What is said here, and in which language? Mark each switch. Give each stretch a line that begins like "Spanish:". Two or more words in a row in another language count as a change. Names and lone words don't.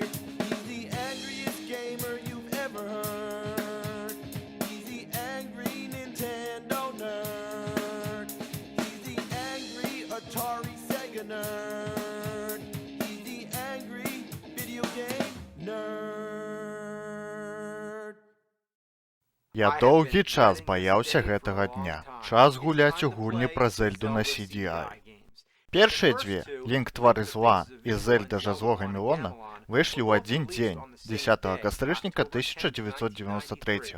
English: He's the angriest gamer you've ever heard. He's the angry Nintendo nerd. He's the angry Atari Sega nerd. He's the angry video game nerd.
Belarusian: Я доўгі час баяўся гэтага дня. Час гуляць у гульні пра Зельду на CDI. Першыя дзве, Лінк твары зла і Зельда жа злога Мелона, выйшлі ў адзін дзень, 10 кастрычніка 1993.